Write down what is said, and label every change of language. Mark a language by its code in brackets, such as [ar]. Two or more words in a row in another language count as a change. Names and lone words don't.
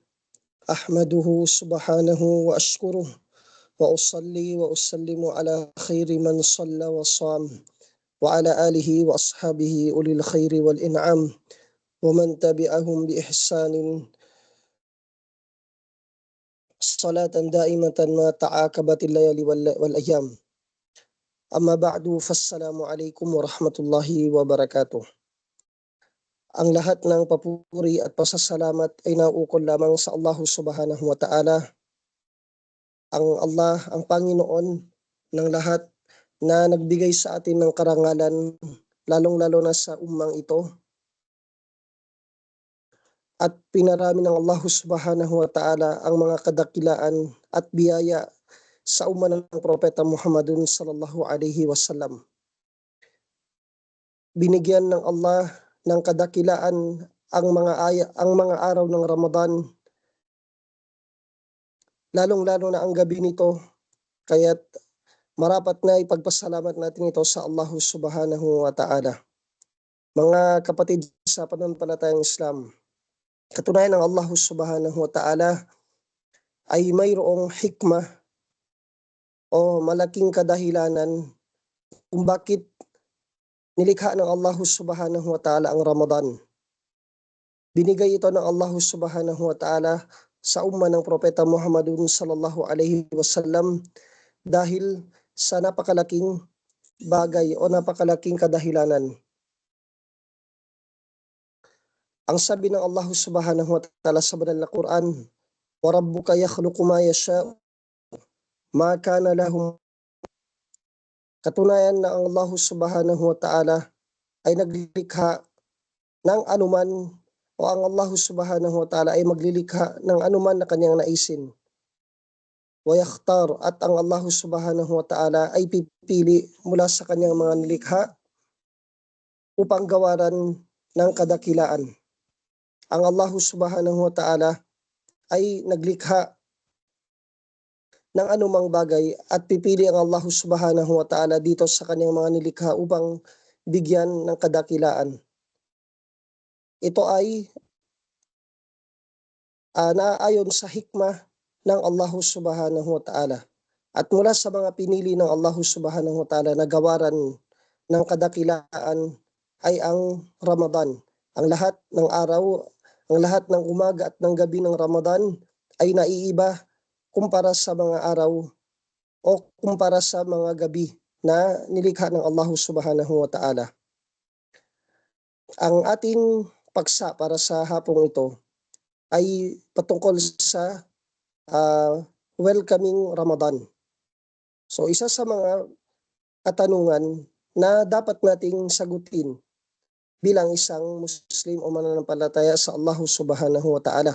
[ar] أحمده سبحانه وأشكره وأصلي وأسلم على خير من صلى وصام وعلى آله وأصحابه أولي الخير والإنعام ومن تبعهم بإحسان صلاة دائمة ما تعاقبت الليالي والأيام. أما بعد فالسلام عليكم ورحمة الله وبركاته. [tl] Ang lahat ng papuri at pasasalamat ay nauukol lamang sa Allah [ar] سبحانه وتعالى. [tl] Ang Allah, ang Panginoon ng lahat na nagbigay sa atin ng karangalan, lalong-lalo na sa ummang ito. At pinarami ng Allah [ar] سبحانه وتعالى [tl] ang mga kadakilaan at biyaya sa umma ng Propeta Muhammadun [ar] صلى الله عليه وسلم. [tl] Binigyan ng Allah ng kadakilaan ang mga araw ng Ramadan, lalong-lalo na ang gabi nito, kaya't marapat na ipagpasalamat natin ito sa Allah [ar] سبحانه وتعالى. [tl] Mga kapatid sa pananampalatayang Islam, katunayan ng Allah [ar] سبحانه وتعالى [tl] ay mayroong hikmah o malaking kadahilanan kung bakit nilikha ng Allah [ar] سبحانه وتعالى [tl] ang Ramadan. Binigay ito ng Allah [ar] سبحانه وتعالى [tl] sa umma ng Propeta Muhammadun [ar] صلى الله عليه وسلم [tl] dahil sa napakalaking bagay o napakalaking kadahilanan. Ang sabi ng Allah [ar] سبحانه وتعالى [tl] sa banal na Quran, [ar] "وربك يخلق ما يشاء ما كان لهم." [tl] Katunayan na ang Allah [ar] سبحانه وتعالى [tl] ay naglikha ng anuman o ang Allah [ar] سبحانه وتعالى [tl] ay maglilikha ng anuman na kanyang naisin. [ar] ويختار, [tl] at ang Allah [ar] سبحانه وتعالى [tl] ay pipili mula sa kanyang mga nilikha upang gawaran ng kadakilaan. Ang Allah [ar] سبحانه وتعالى [tl] ay naglikha ng anumang bagay at pipili ang Allah [ar] سبحانه وتعالى [tl] dito sa kanyang mga nilikha upang bigyan ng kadakilaan. Ito ay naayon sa hikmah ng Allah [ar] سبحانه وتعالى. [tl] At mula sa mga pinili ng Allah [ar] سبحانه وتعالى [tl] na gawaran ng kadakilaan ay ang Ramadan. Ang lahat ng araw, ang lahat ng umaga at ng gabi ng Ramadan ay naiiba kumpara sa mga araw o kumpara sa mga gabi na nilikha ng Allah [ar] سبحانه وتعالى. [tl] Ang ating paksa para sa hapong ito ay patungkol sa welcoming Ramadan. So isa sa mga katanungan na dapat nating sagutin bilang isang Muslim o mananampalataya sa Allah [ar] سبحانه وتعالى.